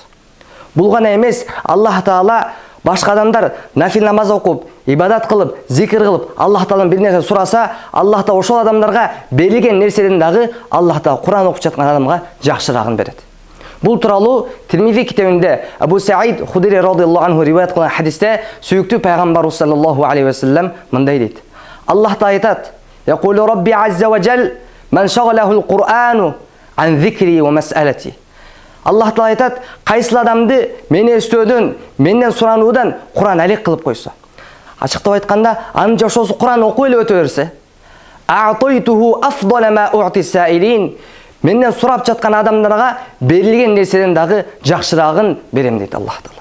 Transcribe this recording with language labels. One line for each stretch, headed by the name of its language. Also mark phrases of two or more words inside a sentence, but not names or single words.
Kyrgyz: Бул гана эмес, Аллах Таала башка адамдар нафил намаз окуп, ибадат кылып, зикир кылып, Аллах Таалан бир нерсе сураса, Аллах Таала ошол адамдарга берилген нерседен дагы Аллах Таала Кур'ан окуп жаткан адамга жакшырагын берет. Бул тууралуу Тирмизи китебинде Абу Саид Худри
Arabic: رضي الله عنه
Kyrgyz: риваят кылган хадисте сүйүктүү пайгамбарыбыз
Arabic: صلى الله عليه وسلم
Kyrgyz: мындай дейт. Аллах Таала айтат:
Arabic: "يقول الرب عز وجل من شغله القرآن عن ذكري ومسألتي."
Kyrgyz: Аллах Таала айтат: "Кайсы адамды мени эстөөдөн, менден сурануудан Кур'ан алек кылып койсо." Ачыктап айтканда, анын жашоосу Кур'ан окуп эле өтө берсе,
Arabic: "أعطيته أفضل ما أعطي السائلين."
Kyrgyz: Менден сурап жаткан адамдарга берилген нерседен дагы жакшырагын берем дейт Аллах Таала.